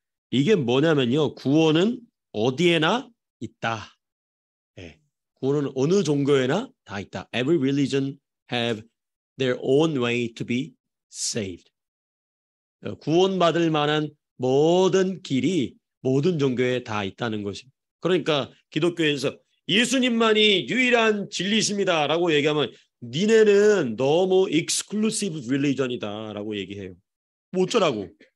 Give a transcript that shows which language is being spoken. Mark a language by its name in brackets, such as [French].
[Korean] 이게 뭐냐면요, 구원은 어디에나 있다. 네, 구원은 어느 종교에나 다 있다. [English] Every religion have their own way to be saved. [Korean] 구원받을 만한 모든 길이 모든 종교에 다 있다는 것입니다. 그러니까 기독교에서 예수님만이 유일한 진리십니다 라고 얘기하면 니네는 너무 [English] exclusive religion [Korean] 이다 라고 얘기해요. 뭐 어쩌라고?